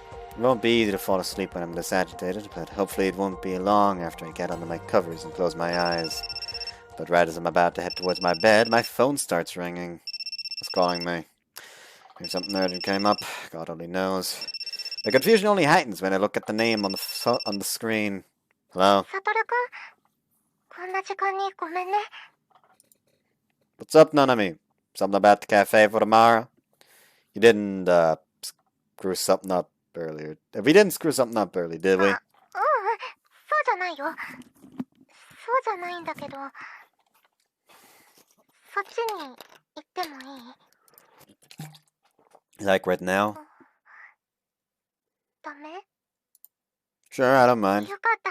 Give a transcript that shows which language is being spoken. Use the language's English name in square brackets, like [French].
[English] It won't be easy to fall asleep when I'm this agitated, but hopefully it won't be long after I get under my covers and close my eyes. But right as I'm about to head towards my bed, my phone starts ringing. It's calling me. Maybe something urgent came up. God only knows. The confusion only heightens when I look at the name on the screen. Hello? [Japanese] サトルくん、こんな時間にごめんね。 [English] What's up, Nanami? Something about the cafe for tomorrow? You didn't, screw something up earlier. We didn't screw something up early, did we? [Japanese] そうじゃないよ。そうじゃないんだけど、そっちに行ってもいい？ [English] Like right now? [Japanese] ダメ？ [English] Sure, I don't mind. [Japanese] よかった。